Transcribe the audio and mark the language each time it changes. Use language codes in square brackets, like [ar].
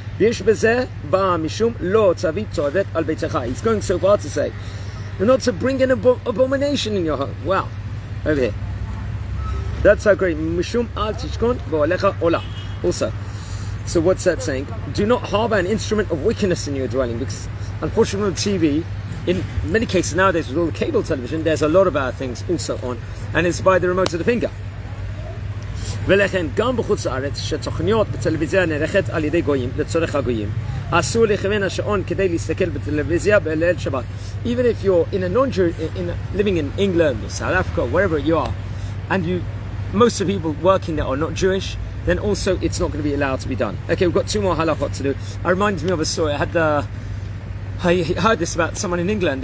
[en] He's going so far to say, not to bring an abomination in your home. Wow. Over here. That's how great. Also, so what's that saying? Do not harbor an instrument of wickedness in your dwelling, because unfortunately with TV, in many cases nowadays with all the cable television, there's a lot of bad things also on, and it's by the remote of the finger. [he] ולכן גם בחוץ לארץ שתוכניות בטלוויזיה נערכת על ידי גויים לצורך הגויים אסור לכוון השעון כדי להסתכל בטלוויזיה בליל שבת. [en] Even if you're living in England or South Africa or wherever you are, and most of the people working there are not Jewish, then also it's not going to be allowed to be done. Okay, we've got 2 more halachot to do. It reminds me of a story. I heard this about someone in England.